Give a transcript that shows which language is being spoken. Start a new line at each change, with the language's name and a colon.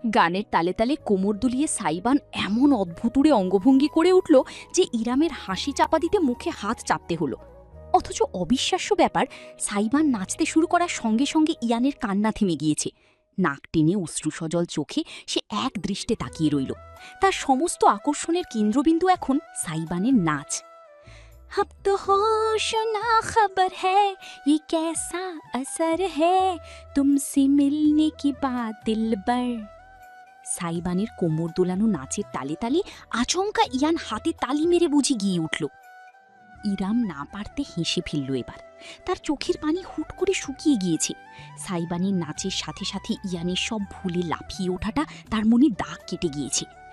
Bangla: গানের তালে তালে কোমর দুলিয়ে সাইবান এমন অদ্ভুতুরে অঙ্গভঙ্গি করে উঠল যে ইরামের হাসি চাপা দিতে মুখে হাত চাপতে হলো। অথচ অবিশ্বাস্য ব্যাপার, সাইবান নাচতে শুরু করার সঙ্গে সঙ্গে ইয়ানের কান্না থেমে গিয়েছে। নাক টেনে অশ্রুসজল চোখে সে এক দৃষ্টে তাকিয়ে রইল। তার সমস্ত আকর্ষণের কেন্দ্রবিন্দু এখন সাইবানের নাচ।
Hindi: अब तो होश ना खबर है ये कैसा असर है तुमसे मिलने की बात दिलबर।
Bangla: সাইবানের কোমর দোলানো নাচের তালে তালে আচমকা ইয়ান হাতে তালি মেরে বুঝি গিয়ে উঠল। ইরাম না পারতে হেসে ফেলল এবার। তার চোখের পানি হুট করে শুকিয়ে গিয়েছে। সাইবানের নাচের সাথে সাথে ইয়ানের সব ভুলে লাফিয়ে ওঠাটা তার মনে দাগ কেটে গিয়েছে।